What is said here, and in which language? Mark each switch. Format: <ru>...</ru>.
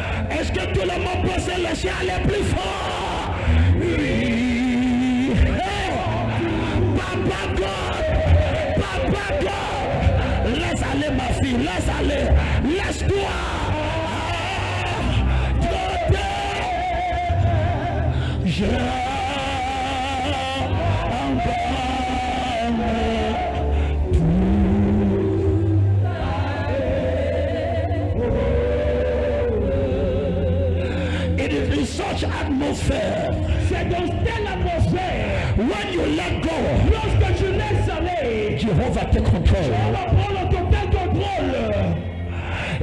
<fr>Est-ce que tout le monde peut se laisser aller plus fort? Oui. Hey, Papa God, laisse aller ma fille, laisse aller, laisse-toi.</fr> <en>Je It is in such atmosphere.</en> <fr>C'est dans telle atmosphère,</fr> <en>When you let go,</en> <fr>lorsque tu laisses aller,</fr> <en>Jehovah take</en> <fr>on</fr> <en>control.</en> <fr>va prendre le total contrôle.</fr>